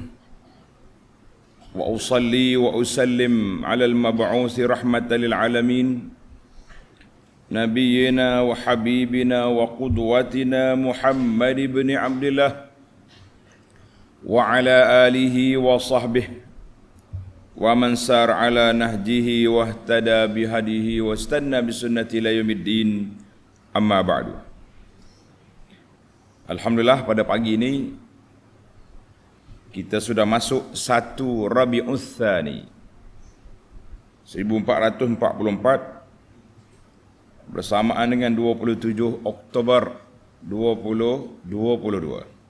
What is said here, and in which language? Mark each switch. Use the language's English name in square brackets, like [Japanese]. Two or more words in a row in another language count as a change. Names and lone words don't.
[Arabic] وأصلي وأسلم على المبعوث رحمة للعالمين. نبينا وحبيبنا وقدوتنا محمد بن عبد الله وعلى آله وصحبه ومن سار على نهجه واهتدى بهديه واستن بسنته إلى يوم الدين. أما بعد. [Malay] Alhamdulillah, pada pagi ini kita sudah masuk 1 Rabiul Tsani 1444 bersamaan dengan 27 Oktober 2022.